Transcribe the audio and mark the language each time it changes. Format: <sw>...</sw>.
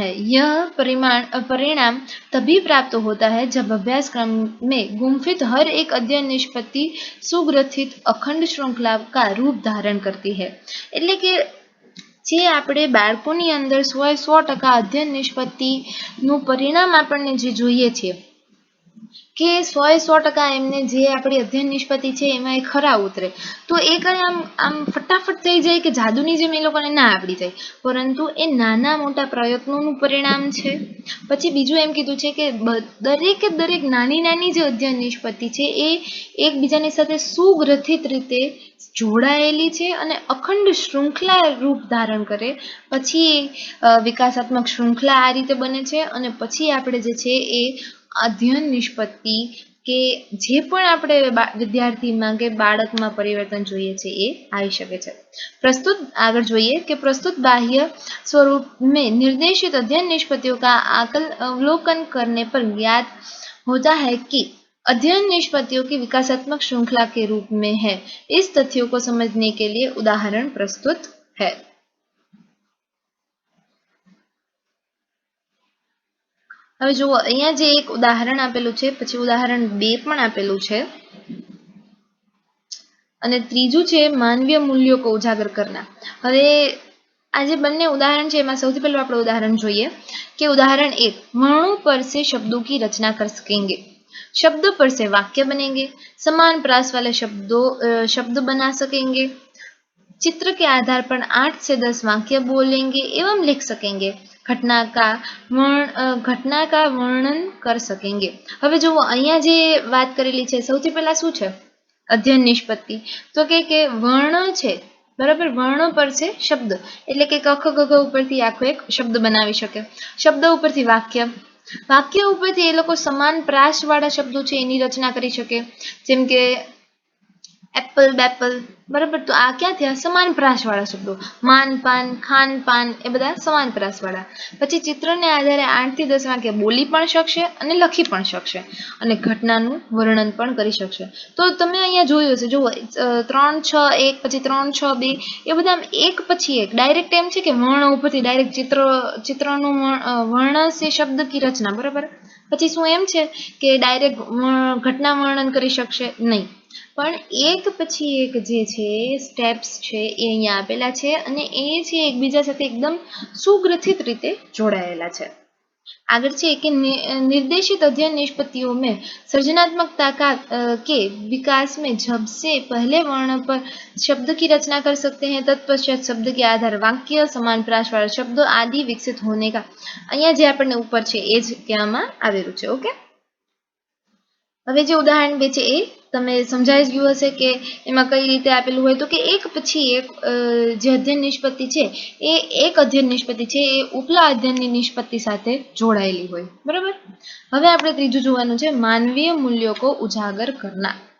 <hi>यह परिणाम तभी प्राप्त होता है जब अभ्यासक्रम में गुम्फित हर एक अध्ययन निष्पत्ति सुग्रथित अखंड श्रृंखला का रूप धारण करती है।</hi> <gu>એટલે કે જે આપણે બાળકોની અંદર 100% અધ્યયન નિષ્પત્તિનું પરિણામ આપણને જે જોઈએ છે કે 100% એમને જે આપણી અધ્યયન નિષ્પત્તિ છે એમાં એ ખરા ઉતરે, તો એ કંઈ આમ ફટાફટ થઈ જાય કે જાદુની જેમ એ લોકોને ના આવડી જાય, પરંતુ એ નાના મોટા પ્રયત્નોનું પરિણામ છે. પછી બીજું એમ કીધું છે કે દરેકે દરેક નાની નાની જે અધ્યયન નિષ્પત્તિ છે એ એકબીજાની સાથે સુગ્રથિત રીતે જોડાયેલી છે અને અખંડ શૃંખલા રૂપ ધારણ કરે પછી વિકાસાત્મક શૃંખલા આ રીતે બને છે અને પછી આપણે જે છે એ અધ્યયન નિષ્પત્તિ કે જે પણ આપણે વિદ્યાર્થીમાં કે બાળકમાં પરિવર્તન જોઈએ છે એ આવી શકે છે.</gu> <hi>प्रस्तुत आगे</hi> <gu>જોઈએ કે</gu> <hi>प्रस्तुत बाह्य स्वरूप में निर्देशित अध्ययन निष्पत्तियों का अवलोकन करने पर ज्ञात होता है कि अध्ययन निष्पत्तियों की विकासात्मक श्रृंखला के रूप में है. इस तथ्यों को समझने के लिए उदाहरण प्रस्तुत है.</hi> <gu>હવે જુઓ અહીંયા જે એક ઉદાહરણ આપેલું છે, પછી ઉદાહરણ 2 પણ આપેલું છે અને ત્રીજું છે માનવીય મૂલ્યો</gu> <hi>કો ઉજાગર કરના.</hi> <gu>હવે આ જે બંને ઉદાહરણ છે એમાં સૌથી પહેલું આપણે ઉદાહરણ જોઈએ</gu> <hi>कि उदाहरण 1 वर्णों पर से शब्दों की रचना कर सकेंगे. शब्द पर से वाक्य बनेंगे. समान प्रास वाले शब्द बना सकेंगे. चित्र के आधार पर 8 से 10 वाक्य बोलेंगे एवं लिख सकेंगे. घटना का वर्णन कर सकेंगे.</hi> <gu>હવે જુઓ અહીંયા જે વાત કરેલી છે સૌથી પહેલા શું છે અધ્યયન નિષ્પત્તિ, તો કે વર્ણ છે બરાબર, વર્ણો પર છે શબ્દ એટલે કે ક ખ ગ ઘ ઉપરથી આખો એક શબ્દ બનાવી શકે. શબ્દ ઉપરથી વાક્ય, વાક્ય ઉપરથી એ લોકો સમાન પ્રાસ વાળા શબ્દો છે એની રચના કરી શકે, જેમ કે એપલ બેપલ બરાબર, તો આ ક્યાં થયા સમાન પ્રાસ વાળા શબ્દો. માન પાન ખાન પાન એ બધા સમાન પ્રાસ વાળા. પછી ચિત્રને આધારે 8 થી 10 વાક્ય બોલી પણ શકશે અને લખી પણ શકશે અને ઘટનાનું વર્ણન પણ કરી શકશે. તો તમે અહીંયા જોયું હશે, જુઓ 3 6 1 પછી 3 6 2 એ બધા એક પછી એક ડાયરેક્ટ એમ છે કે વર્ણ ઉપરથી ડાયરેક્ટ ચિત્રનું વર્ણ છે શબ્દ</gu> <hi>કી રચના</hi> <gu>બરાબર. પછી શું એમ છે કે ડાયરેક્ટ ઘટના વર્ણન કરી શકશે નહીં, પણ એક પછી એક જે છે સ્ટેપ્સ છે એ અહીંયા આપેલા છે અને એ છે એકબીજા સાથે એકદમ સુગ્રથિત રીતે જોડાયેલા છે.</gu> <hi>आगे છે कि निर्देशित अध्ययन निष्पत्तियों में सृजनात्मकता के विकास में जब से पहले वर्ण पर शब्द की रचना कर सकते हैं तत्पश्चात शब्द के आधार वाक्य समान प्रास वाला शब्दों आदि विकसित होने का</hi> <gu>અહીંયા જે આપણને ઉપર છે એ જ કહેવામાં આવેલું છે. ઓકે, હવે જે ઉદાહરણ 2 છે એ તમે સમજાઈ જ ગયું હશે કે એમાં કઈ રીતે આપેલું હોય, તો કે એક પછી એક જે અધ્યયન નિષ્પત્તિ છે એ એક અધ્યયન નિષ્પત્તિ છે એ ઉપલા અધ્યયનની નિષ્પત્તિ સાથે જોડાયેલી હોય બરાબર. હવે આપણે ત્રીજું જોવાનું છે માનવીય મૂલ્યો</gu> <hi>કો ઉજાગર કરના.</hi>